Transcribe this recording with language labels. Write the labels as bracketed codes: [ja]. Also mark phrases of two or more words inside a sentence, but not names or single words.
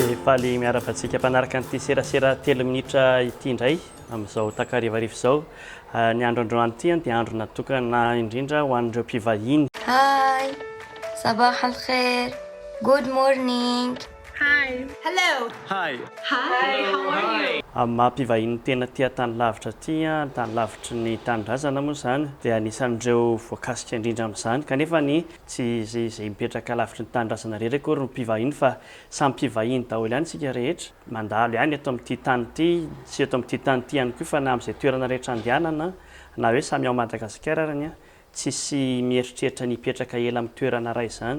[mg] faly miaravantsika mpanaraka an'ity serasera 3 minitra ity indray amin'izao takarivarivo izao. Ny andro androany ity dia andro natokana indrindra ho an'ireo mpivahiny. [en] Hi, [ar] صباح الخير, [en] good morning. Hi. Hello. Hi. Hi, how are you? [mg] Amin'ny maha-mpivahiny tena tia tany lavitra ity, tany lavitry ny tanindrazana moa izany dia anisan'ireo voakasika indrindra amin'izany, kanefa ny tsy izay mipetraka lavitry ny tanindrazana rehetra akory no mpivahiny fa samy mpivahiny daholo ihany isika rehetra, mandalo ihany eto amin'ity tany ity, sy eto amin'ity tany ity ihany koa fa na amin'izay toerana rehetra andehanana na hoe samy ao Madagasikara arany tsisy mieritreritra ny hipetraka ela amin'ny toerana iray izany.